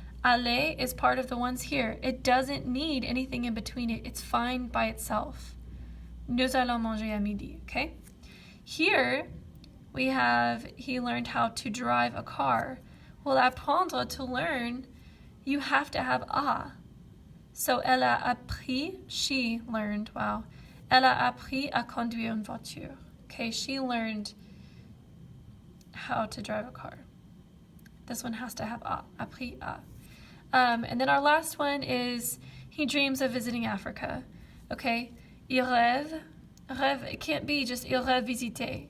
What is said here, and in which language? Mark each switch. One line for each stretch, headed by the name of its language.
English: Aller is part of the ones here. It doesn't need anything in between it. It's fine by itself.
French: Nous allons manger à midi, okay?
English: Here, we have, he learned how to drive a car. Well, apprendre, to learn, you have to have a. So,
French: elle a appris,
English: she learned, wow.
French: Elle a appris à conduire une voiture.
English: Okay, she learned how to drive a car. This one has to have a,
French: appris à.
English: And then our last one is, he dreams of visiting Africa.
French: Okay, il rêve. Rêve,
English: it can't be just
French: il rêve visiter.